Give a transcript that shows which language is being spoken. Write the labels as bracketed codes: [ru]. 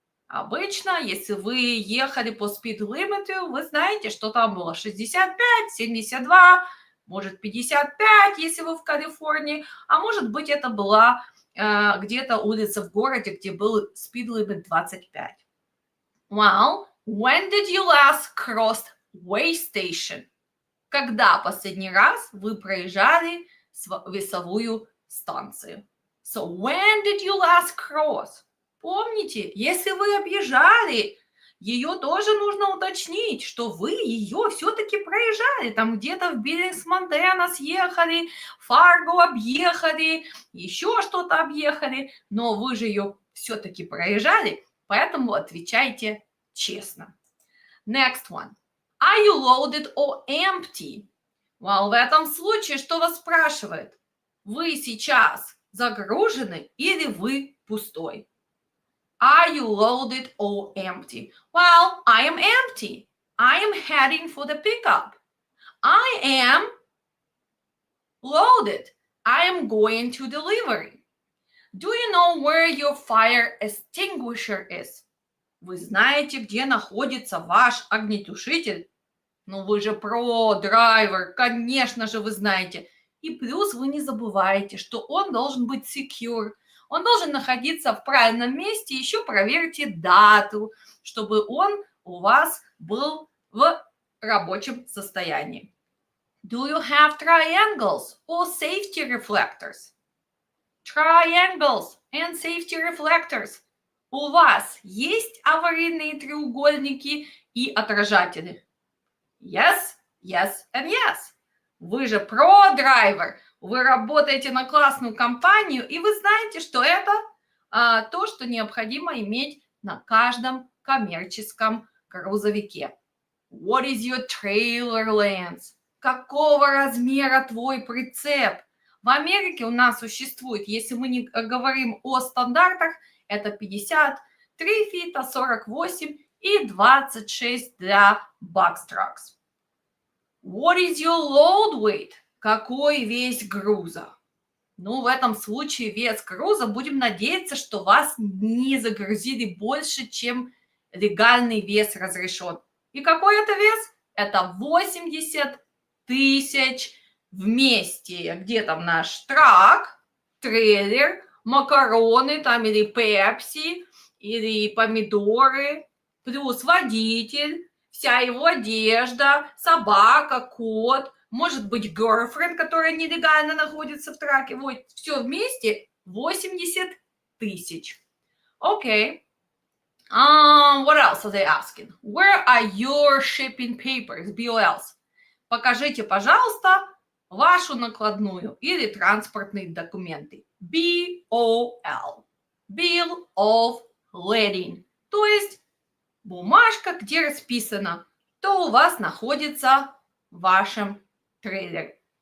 [ru] Обычно, если вы ехали по speed limit, вы знаете, что там было 65, 72, может 55, если вы в Калифорнии, а может быть это была где-то улица в городе, где был speed limit 25. [en] Well, when did you last cross way station? [ru] Когда последний раз вы проезжали весовую станцию? [en] So when did you last cross? [ru] Помните, если вы объезжали, ее тоже нужно уточнить, что вы ее все-таки проезжали. Там где-то в Биллингс-Монтана съехали, Фарго объехали, еще что-то объехали, но вы же ее все-таки проезжали, поэтому отвечайте честно. [en] Next one. Are you loaded or empty? [ru] Well, в этом случае что вас спрашивает? Вы сейчас загружены или вы пустой? [en] Are you loaded or empty? Well, I am empty. I am heading for the pickup. I am loaded. I am going to delivery. Do you know where your fire extinguisher is? [ru] Вы знаете, где находится ваш огнетушитель? Ну вы же про-драйвер, конечно же вы знаете. И плюс вы не забываете, что он должен быть secure. Он должен находиться в правильном месте. Еще проверьте дату, чтобы он у вас был в рабочем состоянии. [en] Do you have triangles or safety reflectors? Triangles and safety reflectors. [ru] У вас есть аварийные треугольники и отражатели? [en] Yes, yes and yes. [ru] Вы же про-драйвер. Вы работаете на классную компанию, и вы знаете, что это то, что необходимо иметь на каждом коммерческом грузовике. [en] What is your trailer length? [ru] Какого размера твой прицеп? В Америке у нас существует, если мы не говорим о стандартах, это 53 фита, 48 и 26 для box trucks. [en] What is your load weight? [ru] Какой вес груза? Ну, в этом случае вес груза, будем надеяться, что вас не загрузили больше, чем легальный вес разрешен. И какой это вес? Это 80 тысяч вместе. Где там наш трак, трейлер, макароны там или пепси, или помидоры, плюс водитель, вся его одежда, собака, кот, может быть girlfriend, которая нелегально находится в траке. Вот все вместе 80 тысяч. Окей. [en] What else are they asking? Where are your shipping papers, BOLs? [ru] Покажите, пожалуйста, вашу накладную или транспортные документы. [en] BOL. Bill of Lading. [ru] То есть бумажка, где расписано, что у вас находится в вашем трейлере.